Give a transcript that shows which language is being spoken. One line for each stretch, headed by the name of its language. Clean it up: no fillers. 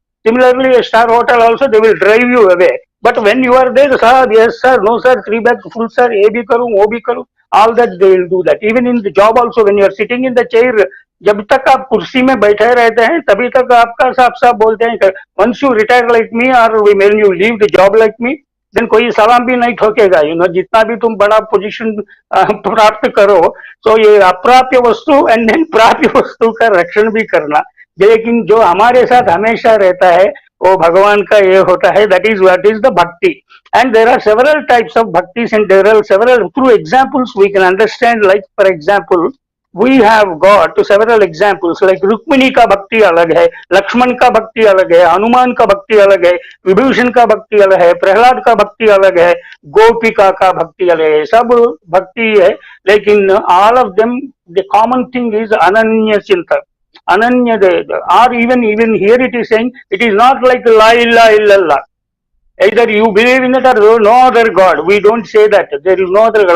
English: Similarly, a star hotel also they will drive you away. But when you are there, "Sahab, yes sir, no sir, 3 bags full sir,
Hindi: ye bhi karu, wo bhi karu,"
English: all that they will do that. Even in the job also, when you are sitting in the chair,
Hindi: जब तक आप कुर्सी में बैठे रहते हैं तभी तक आपका साहब बोलते हैं
English: once you retire like me or when you leave the job like me, then
Hindi: कोई सलाम भी नहीं ठोकेगा. जितना भी तुम बड़ा पोजीशन प्राप्त करो, तो ये अप्राप्य वस्तु एंड देन प्राप्य वस्तु का रक्षण भी करना. लेकिन जो हमारे साथ हमेशा रहता है वो भगवान का ये होता है.
English: That is what is the bhakti. And there are several types of bhaktis and there are several through examples we can understand. Like for example we have got several examples like
Hindi: Rukmini का भक्ति अलग है, लक्ष्मण का भक्ति अलग है, हनुमान का भक्ति अलग है, विभीषण का भक्ति अलग है, प्रहलाद का भक्ति अलग है, गोपिका का भक्ति अलग है. सब भक्ति है लेकिन
English: all of them the common thing is ananya chinta, ananya or even here it is saying it is not like
Arabic: la ilaha illallah.
English: Either you believe in it or there is no other God. We don't say that. There is no other God.